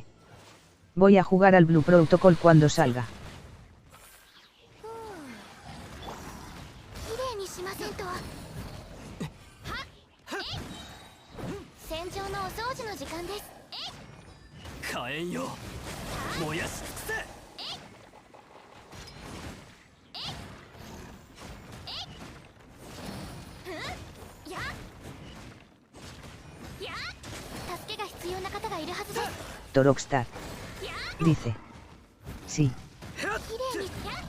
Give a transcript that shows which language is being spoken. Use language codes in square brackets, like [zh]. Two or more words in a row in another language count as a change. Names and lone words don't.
[es] Voy a jugar al Blue Protocol cuando salga. [ja] 綺麗にしませんと。はっ戦場のお掃除の時間です。火炎よ燃やし尽くせ。助けが必要な方がいるはずです。 [es] Rockstar. Dice. Sí. [ja] 綺麗に。